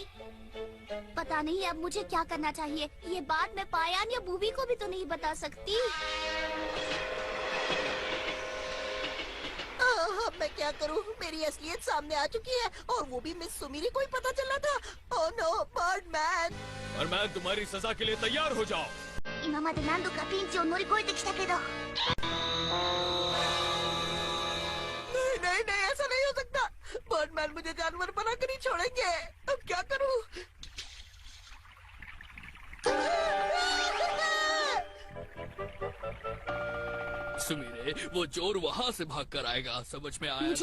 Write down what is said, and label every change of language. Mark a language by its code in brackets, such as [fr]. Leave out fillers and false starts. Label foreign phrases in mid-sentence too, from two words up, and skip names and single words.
[hi] पता नहीं अब मुझे क्या करना चाहिए। ये बात मैं पायान या बूबी को भी तो नहीं बता सकती। मैं क्या करूं? मेरी असलियत सामने आ चुकी है और वो भी मिस सुमीरी को ही पता चला था। [en] oh no, [hi] बर्डमैन! बर्डमैन, तुम्हारी सजा के लिए तैयार हो जाओ। [ja] 今まで何度かピンチを乗り越えてきたけど。 [hi] नहीं नहीं नहीं, ऐसा नहीं हो सकता। बर्डमैन मुझे जानवर बनाकर ही छोड़ेंगे। अब क्या करूं? सुमीरे, वो चोर वहाँ से भाग कर आएगा, समझ में आया